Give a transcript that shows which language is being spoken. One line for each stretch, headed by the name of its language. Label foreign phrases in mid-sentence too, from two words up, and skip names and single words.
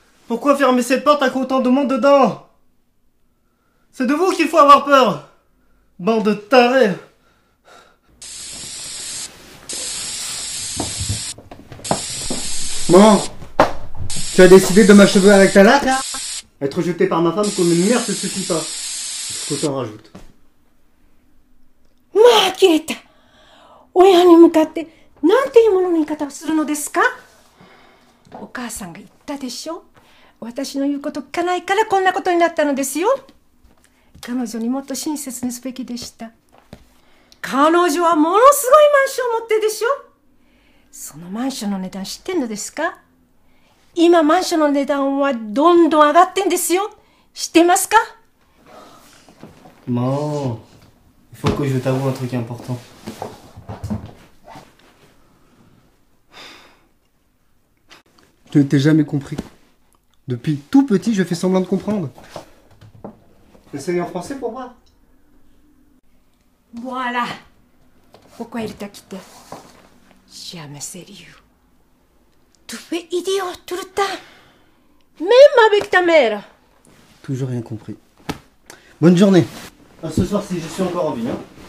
French: Pourquoi fermer cette porte avec autant de monde dedans? C'est de vous qu'il faut avoir peur. Bande de tarés. Maman, tu as décidé de m'achever avec ta latte, là? Être jeté par ma femme comme une mère, ça suffit pas. Il faut que t'en rajoutes.
Japanese: まあ呆れた。親に向かってなんていうものの言い方をするのですか。お母さんが言ったでしょ。私の言うこと聞かないからこんなことになったのですよ。彼女にもっと親切にすべきでした。彼女はものすごいマンションを持ってるでしょ。そのマンションの値段知ってんのですか。今マンションの値段はどんどん上がってんですよ。知ってますか。
French: Maman, il faut que je t'avoue un truc important. Je ne t'ai jamais compris. Depuis tout petit, je fais semblant de comprendre. Essaye en français pour voir. Voilà. Pourquoi il t'a quitté? Jamais sérieux. Tu fais idiot tout le temps. Même avec ta mère. Toujours rien compris. Bonne journée. À ce soir si je suis encore en vie. Hein.